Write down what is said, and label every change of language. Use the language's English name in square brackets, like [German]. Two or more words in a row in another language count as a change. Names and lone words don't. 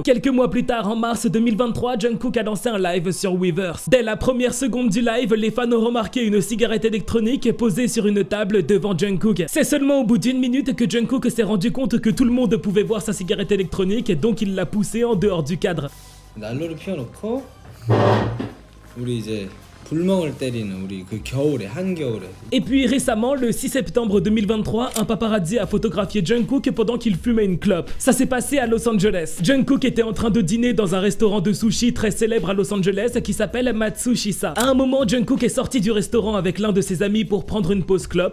[French] Quelques mois plus tard, en mars 2023, Jungkook a lancé un live sur Weverse. Dès la première seconde du live, les fans ont remarqué une cigarette électronique posée sur une table devant Jungkook. C'est seulement au bout d'une minute que Jungkook s'est rendu compte que tout le monde pouvait voir sa cigarette électronique, donc il l'a poussée en dehors du cadre. [Korean] 난로를 피워놓고 우리 이제 불멍을 때리는 우리 그 겨울에 한겨울에. [French] Et puis récemment, le 6 septembre 2023, un paparazzi a photographié Jungkook pendant qu'il fumait une clope. Ça s'est passé à Los Angeles. Jungkook était en train de dîner dans un restaurant de sushi très célèbre à Los Angeles qui s'appelle Matsushisa. À un moment, Jungkook est sorti du restaurant avec l'un de ses amis pour prendre une pause clope.